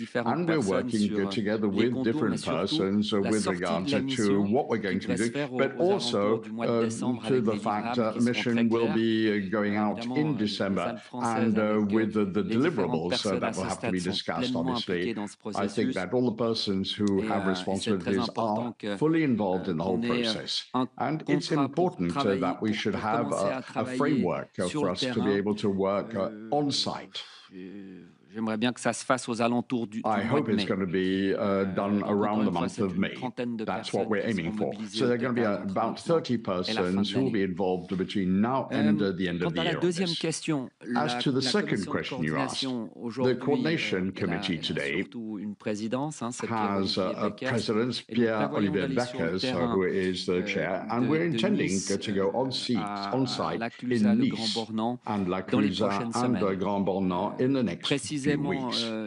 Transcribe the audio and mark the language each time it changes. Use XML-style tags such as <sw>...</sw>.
<en>And we're working together with different persons with regard to what we're going to be doing, but also to the fact that the mission will be going out in December and with the deliverables that will have to be discussed, obviously. I think that all the persons who have responsibilities are fully involved in the whole process. And it's important that we should have a framework for us to be able to work on site.</en> <fr>J'aimerais bien que ça se fasse aux alentours du mois de mai.</fr> <en>I hope it's going to be done around the month of May. That's what we're aiming for. So there are going to be about 30 persons who will be involved between now and the end of the year. As to the second question you asked, the coordination committee today has a president, Pierre-Olivier Beckers, who is the chair, and we're intending to go on site in Nice and La Clusaz and Grand Bornand in the next few weeks.</en>